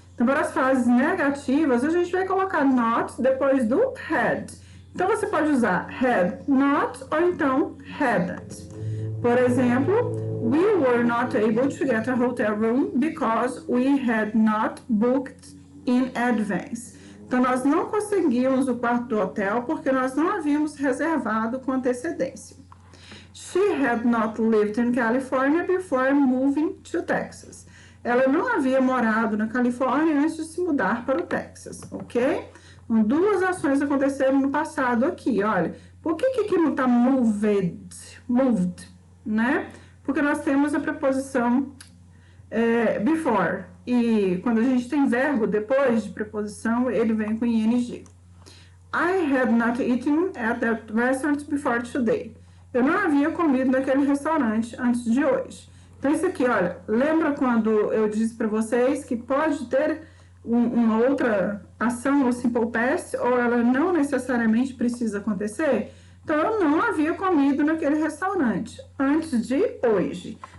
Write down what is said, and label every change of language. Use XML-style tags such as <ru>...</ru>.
<pt>Então, para as frases negativas, a gente vai colocar not depois do had. Então, você pode usar had not ou então hadn't. Por exemplo,</pt> <en>we were not able to get a hotel room because we had not booked in advance.</en> <pt>Então, nós não conseguimos o quarto do hotel porque nós não havíamos reservado com antecedência.</pt> <en>She had not lived in California before moving to Texas.</en> <pt>Ela não havia morado na Califórnia antes de se mudar para o Texas, ok? Então, duas ações aconteceram no passado aqui, olha. Por que aqui não está moved, né? Porque nós temos a preposição before. E quando a gente tem verbo depois de preposição, ele vem com ing.</pt> <en>I had not eaten at that restaurant before today.</en> <pt>Eu não havia comido naquele restaurante antes de hoje. Então, isso aqui, olha, lembra quando eu disse para vocês que pode ter uma outra ação no simple past ou ela não necessariamente precisa acontecer? Então, eu não havia comido naquele restaurante antes de hoje.</pt>